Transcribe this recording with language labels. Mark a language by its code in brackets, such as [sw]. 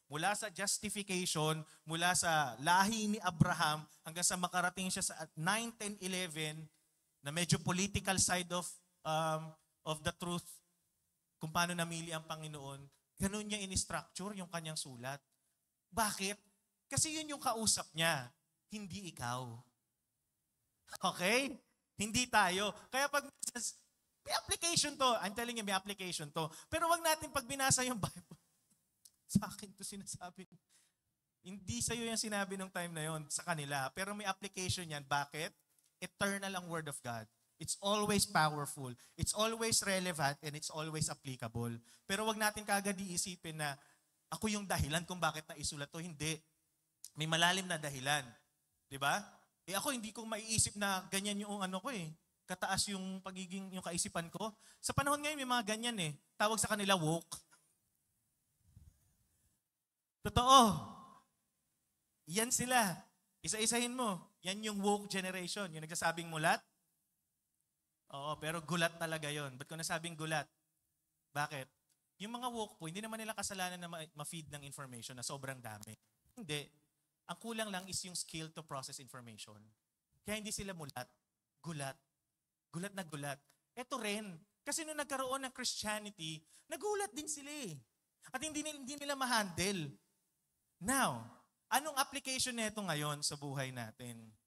[tl] Mula sa justification, mula sa lahi ni Abraham, hanggang sa makarating siya sa 9, 10, 11, na medyo [en] political side of the truth, [tl] kung paano namili ang Panginoon, ganun niya in-structure yung kanyang sulat. Bakit? Kasi yun yung kausap niya. Hindi ikaw. Okay? Hindi tayo. Kaya pag may application to, [en] I'm telling you, [tl] may application to. Pero wag natin pag binasa yung Bible, sa akin to sinasabi. Hindi sa'yo yung sinabi nung time na yon, sa kanila. Pero may application yan. Bakit? [en] Eternal ang Word of God. It's always powerful. It's always relevant and it's always applicable. [tl] Pero wag natin kagad iisipin na ako yung dahilan kung bakit naisulat to. Hindi. May malalim na dahilan. Diba? Ako hindi ko maiisip na ganyan yung kataas yung yung kaisipan ko. Sa panahon ngayon may mga ganyan eh. Tawag sa kanila woke. Totoo. Yan sila. Isa-isahin mo. Yan yung woke generation. Yung nagsasabing mulat. Oo, pero gulat talaga yon. Ba't ko nasabing gulat? Bakit? Yung mga woke po, hindi naman nila kasalanan na ma-feed ng information na sobrang dami. Hindi. Ang kulang lang [en] is yung skill to process information. [tl] Kaya hindi sila mulat. Gulat. Gulat na gulat. Ito rin. Kasi nung nagkaroon ng Christianity, nagulat din sila eh. At hindi nila ma-handle. Now, anong application nito ngayon sa buhay natin?